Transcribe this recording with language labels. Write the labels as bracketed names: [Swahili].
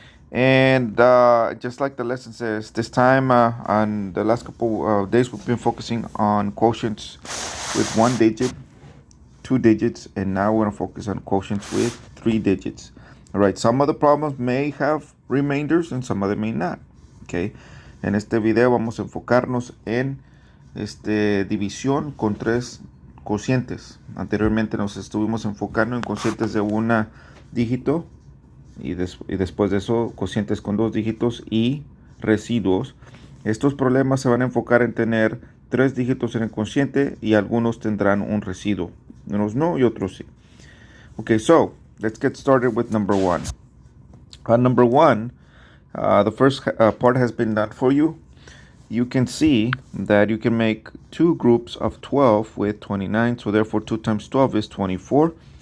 [English] And just like the lesson says, this time on the last couple of days, we've been focusing on quotients with 1 digit, 2 digits, and now we're going to focus on quotients with 3 digits. All right, some of the problems may have remainders and some of them may not. [Spanish] Okay, en este video vamos a enfocarnos en división con 3 cocientes. Anteriormente nos estuvimos enfocando en cocientes de 1 dígito y después de eso cocientes con 2 dígitos y residuos. Estos problemas se van a enfocar en tener 3 dígitos en el cociente y algunos tendrán un residuo. Unos no y otros sí. [English] Okay, so let's get started with number 1. Number 1, the first part has been done for you. You can see that you can make 2 groups of 12 with 29, so therefore 2 times 12 is 24.